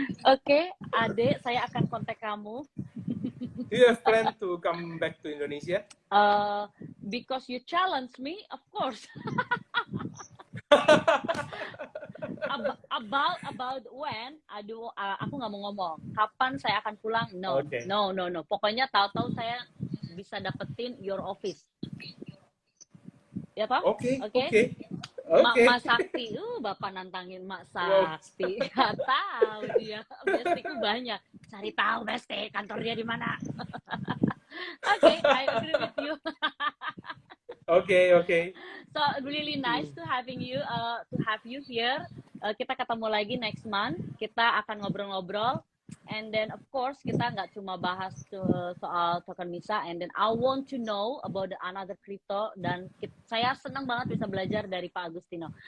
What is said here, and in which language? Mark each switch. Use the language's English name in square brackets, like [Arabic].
[Indonesian] Oke, Ade, saya akan kontak kamu. [English] Do you have plan to come back to Indonesia? Because you challenge me, of course. About when, [Indonesian] aku nggak mau ngomong. Kapan saya akan pulang? No. Pokoknya tahu-tahu saya bisa dapetin [English] your office. [Indonesian] Ya toh? Oke. Mak Sakti, Bapak nantangin Mak Sakti. Gak tahu dia. Bestiku banyak. Cari tahu Besti, kantornya di mana. [English] Oke, I agree with you. Okay. So really nice to have you here. [Indonesian] Kita ketemu lagi [English] next month. [Indonesian] Kita akan ngobrol-ngobrol. [English] And then of course [Indonesian] kita nggak cuma bahas soal token Misa. [English] And then I want to know about the another crypto. [Indonesian] Dan saya senang banget bisa belajar dari Pak Agustino.